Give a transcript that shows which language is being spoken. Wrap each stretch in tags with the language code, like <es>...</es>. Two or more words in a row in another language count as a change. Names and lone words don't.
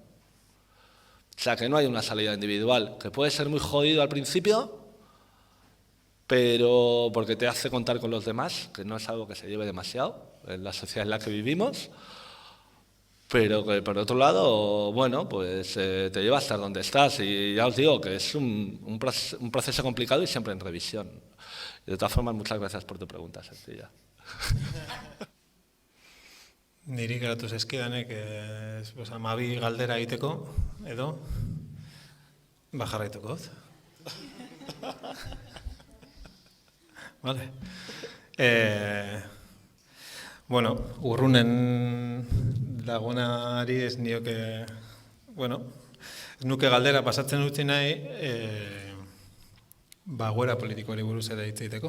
<es>O sea, que no hay una salida individual, que puede ser muy jodido al principio, pero porque te hace contar con los demás, que no es algo que se lleve demasiado en la sociedad en la que vivimos, pero que por otro lado, bueno, pues te lleva a estar donde estás y ya os digo que es un proceso complicado y siempre en revisión. De todas formas, muchas gracias por tu pregunta, sencilla.</es> <eu>Niri geratu zaizkidanek, pues, 12 galdera egiteko, edo, jarraituko dut.</eu> <es>Vale.</es> <eu>Bueno, urrunen lagunari ez nioke, bueno, ez nuke galdera pasatzen utzi nahi, goera politikoari buruz ere hitz egiteko.</eu>